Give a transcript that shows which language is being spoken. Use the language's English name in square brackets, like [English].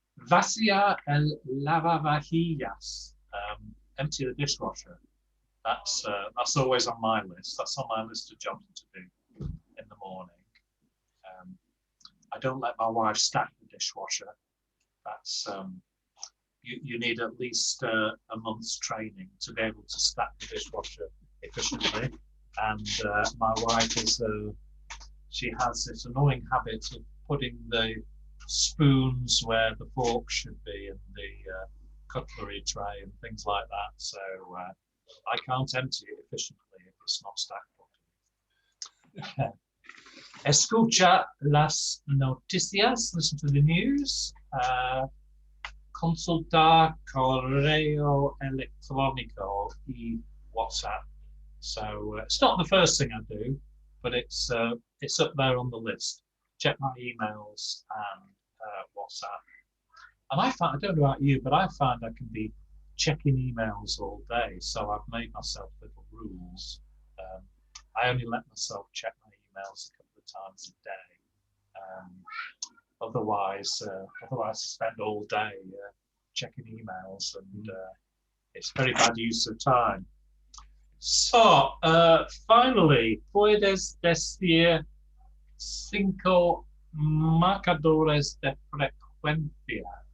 [Spanish] Vaciar el lavavajillas. [English] Empty the dishwasher. That's always on my list. That's on my list of jobs to do in the morning. I don't let my wife stack the dishwasher. That's you need at least a month's training to be able to stack the dishwasher efficiently. And my wife she has this annoying habit of putting the spoons where the fork should be in the cutlery tray and things like that. So I can't empty it efficiently if it's not stacked properly. [Spanish] Escucha las noticias, [English] listen to the news. [Spanish] Consultar correo electrónico y WhatsApp. [English] So it's not the first thing I do, but it's up there on the list. Check my emails and WhatsApp. And I don't know about you, but I find I can be checking emails all day. So I've made myself little rules. I only let myself check my emails a couple of times a day. Otherwise I spend all day checking emails, and it's very bad use of time. So finally, [Spanish] puedes decir 5 marcadores de frecuencia.